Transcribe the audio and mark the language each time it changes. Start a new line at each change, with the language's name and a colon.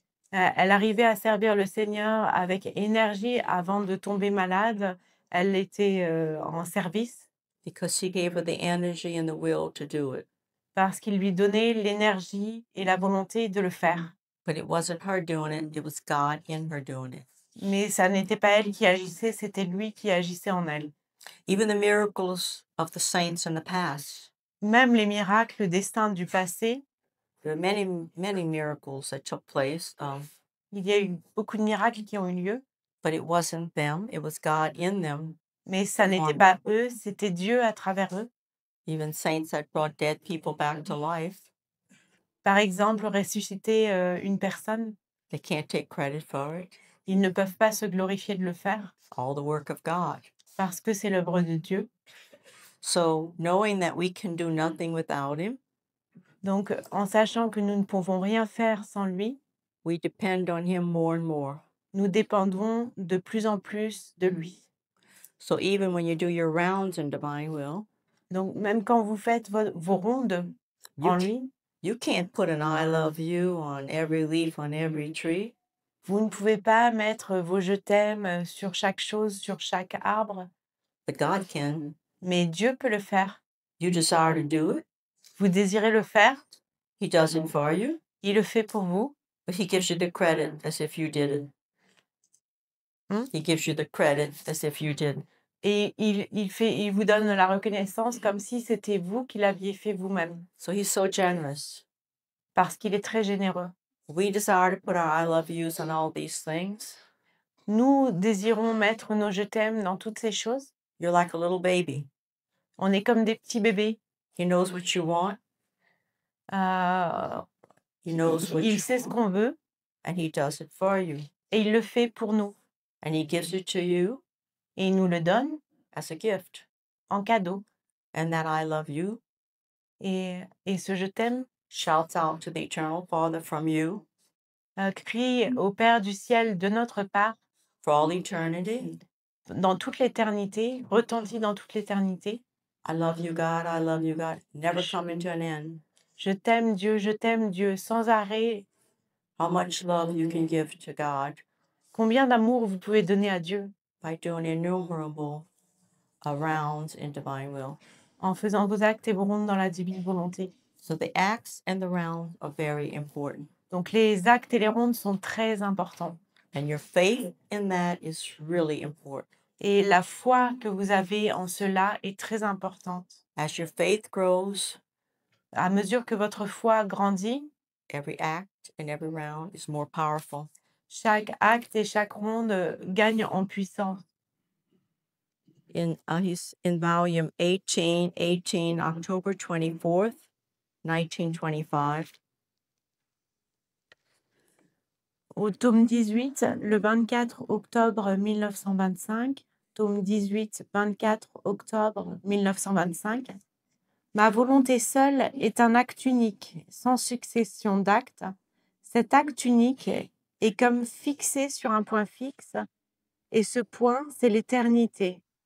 French: Elle arrivait à servir le Seigneur avec énergie avant de tomber malade. Elle était en service
English: Because He gave her the energy and the will to do it.
French: parce qu'il lui donnait l'énergie et la volonté de le faire.
English: But it wasn't her doing it, it was God in her doing it.
French: Mais ça n'était pas elle qui agissait, c'était lui qui agissait en elle.
English: Even the miracles of the saints in the past.
French: Même les miracles des saints du passé,
English: There are many, many miracles that took place,
French: il y a eu beaucoup de miracles qui ont eu lieu,
English: but it wasn't them, it was God in them.
French: mais ça n'était pas eux, c'était Dieu à travers eux.
English: Even saints that brought dead people back to life,
French: Par exemple, ressusciter une personne,
English: they can't take credit for it.
French: ils ne peuvent pas se glorifier de le faire
English: All the work of God.
French: parce que c'est l'œuvre de Dieu.
English: So, knowing that we can do nothing without Him,
French: Donc, en sachant que nous ne pouvons rien faire sans lui,
English: we depend on Him more and more.
French: nous dépendons de plus en plus de lui.
English: So, even when you do your rounds in divine will,
French: Donc, même quand vous faites vos rondes en lui,
English: you can't put an I love you on every leaf on every tree.
French: vous ne pouvez pas mettre vos je t'aime sur chaque chose, sur chaque arbre,
English: But God can.
French: mais Dieu peut le faire.
English: You desire to do it,
French: Vous désirez le faire,
English: He does it for you,
French: il le fait pour vous,
English: but He gives you the credit as if you did it. He gives you the credit as if you did.
French: et il vous donne la reconnaissance comme si c'était vous qui l'aviez fait vous-même,
English: So He's so generous.
French: parce qu'il est très généreux.
English: We desire to put our I love yous on all these things.
French: Nous désirons mettre nos je t'aime dans toutes ces choses.
English: You're like a little baby.
French: On est comme des petits bébés.
English: He knows what you want. He knows what
French: Il
English: you
French: sait ce qu'on veut
English: and He does it for you.
French: et il le fait pour nous.
English: And He gives it to you
French: Et il nous le donne
English: as a gift.
French: en cadeau.
English: And that I love you
French: Et ce je t'aime
English: shouts out to the eternal Father from you
French: crie au Père du ciel de notre part
English: for all eternity.
French: dans toute l'éternité, retentit dans toute l'éternité.
English: I love you, God. I love you, God. Never coming to an end.
French: Je t'aime Dieu, sans arrêt.
English: How much love you can give to God
French: Combien d'amour vous pouvez donner à Dieu
English: by doing innumerable rounds in divine will.
French: en faisant vos actes et vos rondes dans la divine volonté.
English: So the acts and the rounds are very important.
French: Donc les actes et les rondes sont très importants.
English: And your faith in that is really important.
French: Et la foi que vous avez en cela est très importante.
English: As your faith grows,
French: À mesure que votre foi grandit,
English: every act and every round is more powerful.
French: chaque acte et chaque ronde gagne en puissance.
English: He's in volume 18, October 24th, 1925.
French: Au tome 18, le 24 octobre 1925, tome 18, 24 octobre 1925, ma volonté seule est un acte unique, sans succession d'actes. Cet acte unique est comme fixé sur un point fixe, et ce point, c'est l'éternité.